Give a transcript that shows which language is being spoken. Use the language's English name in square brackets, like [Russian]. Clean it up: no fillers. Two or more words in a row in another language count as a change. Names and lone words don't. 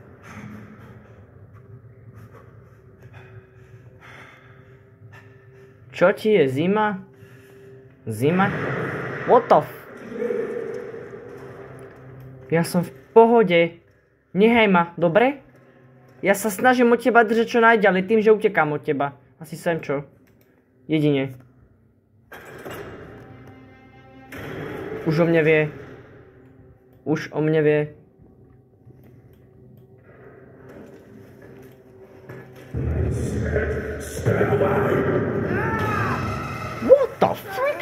[Slovak] Čo ti je, zima? Zima? [English] What the f... [Slovak] Ja som v pohode. Nehaj ma, dobre? Ja sa snažím od teba držať čo najďalej tým, že utekám od teba. Asi sem čo. Jedine. Už o mne vie. Už o mne vie. [English] What the frick?